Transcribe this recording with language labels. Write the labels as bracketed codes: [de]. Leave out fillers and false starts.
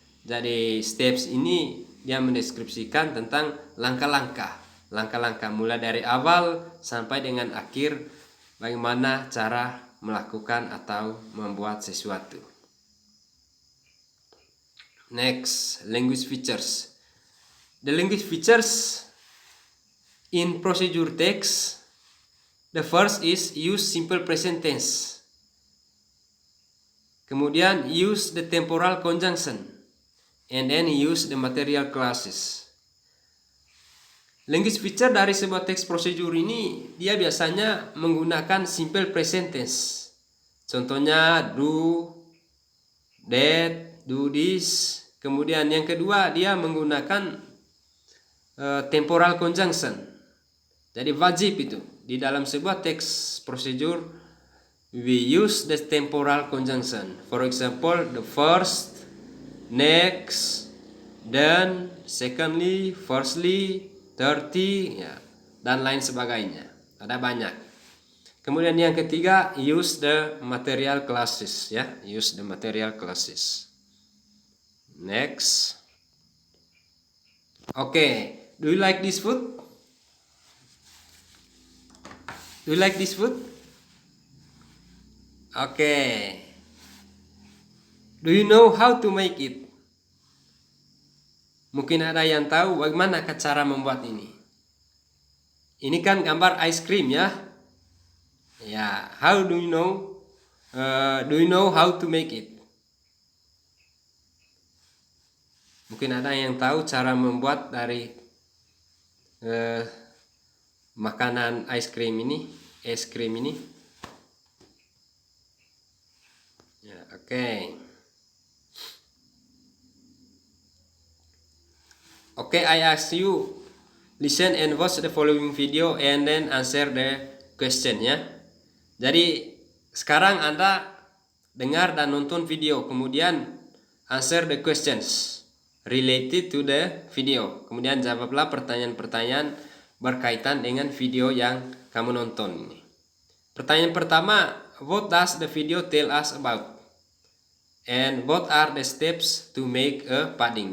[id] Jadi steps ini dia mendeskripsikan tentang langkah-langkah mulai dari awal sampai dengan akhir, bagaimana cara melakukan atau membuat sesuatu. [en] Next, language features. The language features in procedure text, the first is use simple present tense. Kemudian use the temporal conjunction, and then use the material clauses. [id] Language feature dari sebuah text procedure ini dia biasanya menggunakan simple present tense. [en] Contohnya do, that, do this. [id] Kemudian yang kedua dia menggunakan temporal conjunction. Jadi wajib itu. Di dalam sebuah teks procedure, [en] we use the temporal conjunction. For example, the first, next, then, secondly, firstly, thirdly, ya, [id] dan lain sebagainya. Ada banyak. Kemudian yang ketiga, [en] use the material classes, ya, use the material classes. Next. Okay, do you like this food? Do you like this food? Okay. Do you know how to make it? [id] Mungkin ada yang tahu bagaimana cara membuat ini. Ini kan gambar [en] ice cream ya. Ya, how do you know? Do you know how to make it? [id] Mungkin ada yang tahu cara membuat dari makanan es krim ini. Ya, oke. [en] Okay, I ask you, listen and watch the following video and then answer the question ya. [id] Jadi sekarang Anda dengar dan nonton [en] video, kemudian answer the questions related to the video. [id] Kemudian jawablah pertanyaan-pertanyaan berkaitan dengan video yang kamu nonton ini. Pertanyaan pertama, [en] what does the video tell us about? And what are the steps to make a pudding?